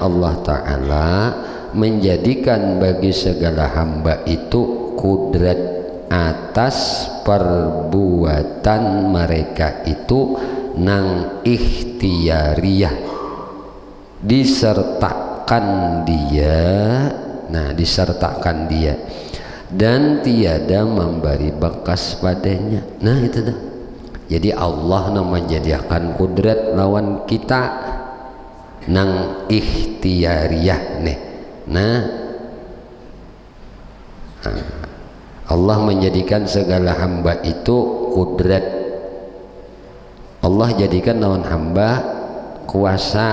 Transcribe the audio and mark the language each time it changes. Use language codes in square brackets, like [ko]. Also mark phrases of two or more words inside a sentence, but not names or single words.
[id] Allah Ta'ala menjadikan bagi segala hamba itu kudrat atas perbuatan mereka itu nang ikhtiariyah, disertakan dia dan tiada memberi bekas padanya. [bjn] Nah itu dah. Jadi Allah nang menjadikan kudrat lawan kita nang ikhtiariyah nih. [id] Allah menjadikan segala hamba itu kudrat. Allah jadikan lawan hamba kuasa.